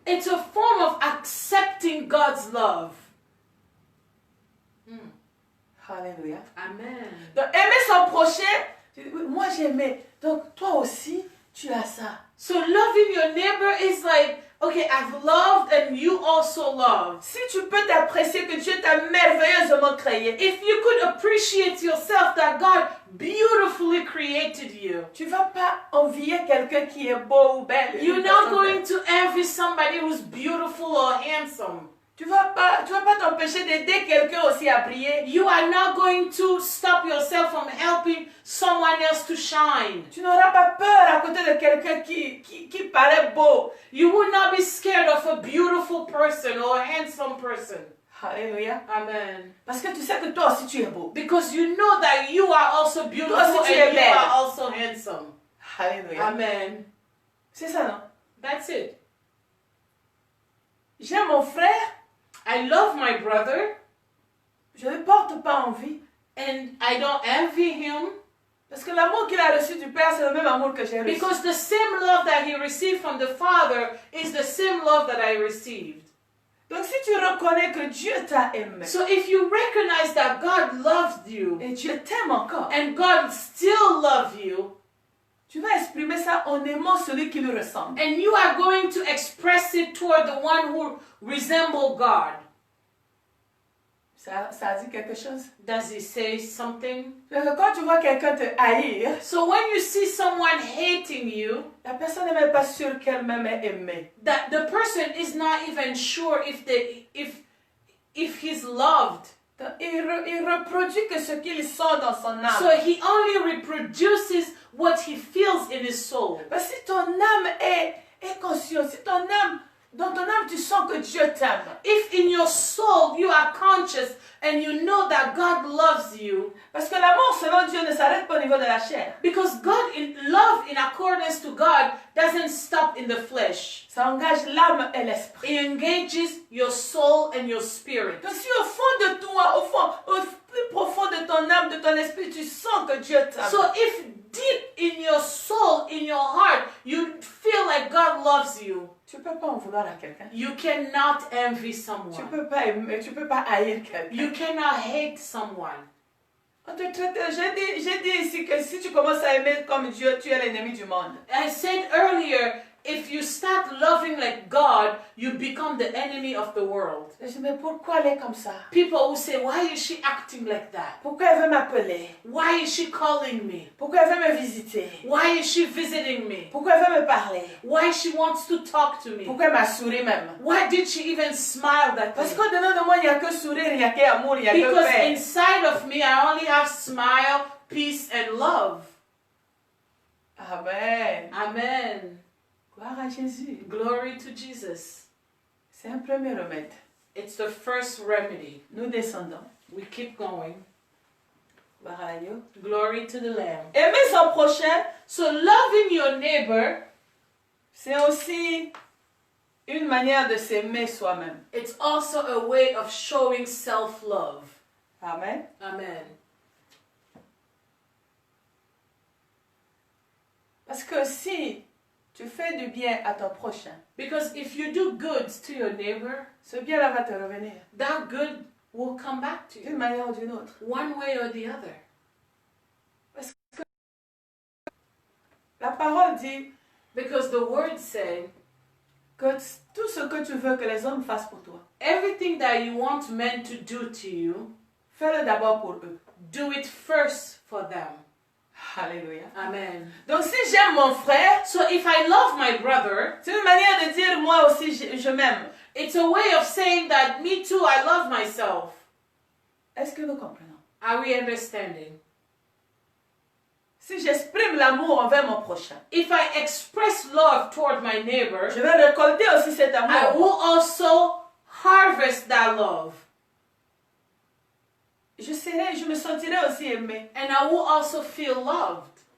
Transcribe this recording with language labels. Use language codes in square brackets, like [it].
[en] it's a form of accepting God's love. [fr] Alléluia. [en] Amen. [fr] Donc aimer son prochain, oui, moi j'aimais. Donc toi aussi, tu as ça. [en] So loving your neighbor is like, okay, I've loved and you also love. [fr] Si tu peux t'apprécier que Dieu t'a merveilleusement créé, [en] If you could appreciate yourself that God beautifully created you, [fr] tu vas pas envier quelqu'un qui est beau ou belle. [en] you're not going to envy somebody who's beautiful or handsome. [fr] Tu vas pas t'empêcher d'aider quelqu'un aussi à briller. [en] You are not going to stop yourself from helping someone else to shine. [fr] Tu n'auras pas peur à côté de quelqu'un qui paraît beau. [en] You will not be scared of a beautiful person or a handsome person. [fr] Alléluia. [en] Amen. [fr] Parce que tu sais que toi aussi tu es beau. [en] Because you know that you are also beautiful [fr] Toi aussi, tu es [en] and you [fr] belle. [en] are also handsome. [fr] Alléluia. [en] Amen. [fr] C'est ça, non? [en] That's it. [fr] J'aime mon frère, [en] I love my brother [fr] je ne porte pas envie. [en] and I don't envy him [fr] Parce que l'amour qu'il a reçu du Père, c'est le même amour que j'ai reçu. [en] because the same love that he received from the Father is the same love that I received. [fr] Donc si tu reconnais que Dieu t'a aimé, [en] So if you recognize that God loved you [fr] et Dieu t'aime encore, [en] and God still loves you, [fr] tu vas exprimer ça en aimant celui qui lui ressemble. [en] and you are going to express it toward the one who resembles God. [fr] Ça dit quelque chose? [en] Does he say something? [fr] Parce que quand tu vois quelqu'un te haïr, [en] So when you see someone hating you, [fr] la personne n'est même pas sûre qu'elle-même est aimée. [en] that the person is not even sure if he's loved. [fr] Donc, il reproduit que ce qu'il sent dans son âme. [en] So he only reproduces what he feels in his soul. [fr] Parce que si ton âme est consciente, si ton âme, dans ton âme tu sens que Dieu t'aime, [en] If in your soul you are conscious and you know that God loves you, [fr] parce que l'amour selon Dieu ne s'arrête pas au niveau de la chair. [en] because love in accordance to God doesn't stop in the flesh. [fr] Ça engage l'âme et l'esprit. [en] It engages your soul and your spirit. [fr] Donc si au fond de toi, au plus profond de ton âme, de ton esprit, tu sens que Dieu t'aime. [en] So if deep in your soul, in your heart, you feel like God loves you, [fr] tu peux pas en vouloir à quelqu'un. [en] you cannot envy [fr] Tu [en] someone. [fr] peux pas aimer, tu peux pas haïr quelqu'un. [en] You cannot hate someone. [fr] On te traite, j'ai dit ici que si tu commences à aimer comme Dieu, tu es l'ennemi du monde. [en] I said earlier, if you start loving like God, you become the enemy of the world. [fr] Je dis, mais pourquoi elle est comme ça? [en] People will say, why is she acting like that? [fr] Pourquoi elle veut m'appeler? [en] Why is she calling me? [fr] Pourquoi elle veut me visiter? [en] Why is she visiting me? [fr] Pourquoi elle veut me parler? [en] Why she wants to talk to me? [fr] Pourquoi elle m'a souri même? [en] Why did she even smile at [fr] Parce [en] me? [fr] qu'au-dedans de moi, il n'y a que sourire, il n'y a qu'amour, il n'y a que [en] Because [fr] paix. [en] inside of me, I only have smile, peace, and love. Amen. Amen. [fr] Gloire à Jésus. [en] Glory to Jesus. [fr] C'est un premier remède. [en] It's the first remedy. [fr] Nous descendons. [en] We keep going. [fr] Gloire à Dieu. [en] Glory to the Lamb. [fr] Aimer son prochain, [en] So loving your neighbor, [fr] c'est aussi une manière de s'aimer soi-même. [en] it's also a way of showing self-love. Amen. Amen. [fr] Parce que si tu fais du bien à ton prochain, [en] Because if you do good to your neighbor, [fr] ce bien-là va te revenir [en] that good will come back to [fr] d'une [en] you, [fr] manière ou d'une autre. [en] one way or the other. [fr] Parce que la parole dit [en] Because the word said, [fr] que tout ce que tu veux que les hommes fassent pour toi, [en] everything that you want men to do to you, [fr] fais-le d'abord pour eux. [en] do it first for them. [fr] Alléluia. [en] Amen. [fr] Donc si j'aime mon frère, [en] So if I love my brother, [fr] c'est une manière de dire moi aussi je m'aime. [en] it's a way of saying that me too, I love myself. [fr] Est-ce que nous comprenons? [en] Are we understanding? [fr] Si j'exprime l'amour envers mon prochain, [en] If I express love toward my neighbor, [fr] je vais récolter aussi cet [en] I [fr] amour. [en] will also harvest that love. [fr] Je me sentirai aussi aimé. [en] And I will also feel loved.